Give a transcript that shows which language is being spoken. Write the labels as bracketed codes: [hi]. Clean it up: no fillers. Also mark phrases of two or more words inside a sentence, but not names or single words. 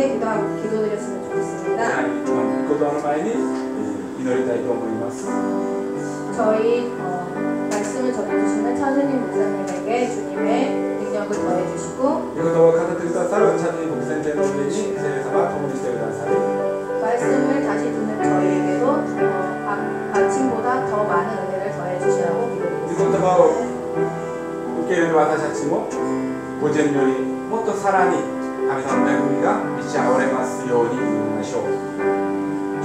[ko] 기도드렸으면 좋겠습니다. [ja] 言葉の前に祈りたいと思います。 [ko] 저희 말씀을 전해주시는 차준희 목사님에게 주님의 능력을 더해주시고 [ja] 御言葉を語ってくださるチャンネル牧先生の上に聖霊様が共にしてください。 [ko] 말씀을 다시 듣는 저희에게도 아침보다 더 많은 은혜를 더해주시라고 [ja] 御言 [ko] 기도드리겠습니다. [ja] 葉を受け入れる私たちも御前よりもっとさらに神様の恵みが満ち溢れますように祈りましょう。